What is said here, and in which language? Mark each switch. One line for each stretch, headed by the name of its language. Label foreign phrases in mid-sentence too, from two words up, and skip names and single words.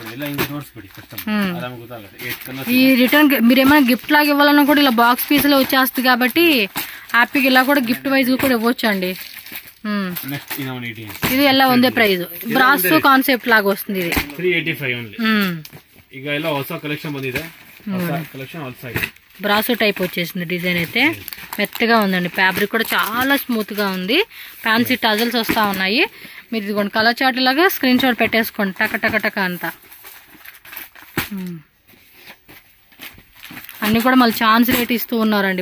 Telugu: ఈ రిటర్న్ మీరు ఏమైనా గిఫ్ట్ లాగా ఇవ్వాలన్నా కూడా ఇలా
English: box piece
Telugu: లో వచ్చేస్తుంది కాబట్టి హ్యాపీగా ఇలా కూడా
English: gift wise
Telugu: కూడా ఇవ్వచ్చు అండి. ఇది ఎలా ఉందే ప్రైస్? బ్రాసో కాన్సెప్ట్ లాగా వస్తుంది. ఇది 385 ఓన్లీ.
Kannada: ಈಗ ಎಲ್ಲ ಹೊಸ ಕಲೆಕ್ಷನ್ ಬಂದಿದೆ. ಹೊಸ ಕಲೆಕ್ಷನ್
English: all side
Telugu: బ్రాసో టైప్ వచ్చేసింది. డిజైన్ అయితే మెత్తగా ఉందండి. ఫ్యాబ్రిక్ కూడా చాలా స్మూత్ గా ఉంది.
English: fancy tassels
Telugu: వస్తా ఉన్నాయి. మీరు ఇదిగోండి
English: colour chart
Telugu: లాగా స్క్రీన్ షాట్ పెట్టేసుకోండి టక టక టక అంతా. అన్ని కూడా మళ్ళీ ఛాన్స్ రేట్ ఇస్తూ ఉన్నారండి.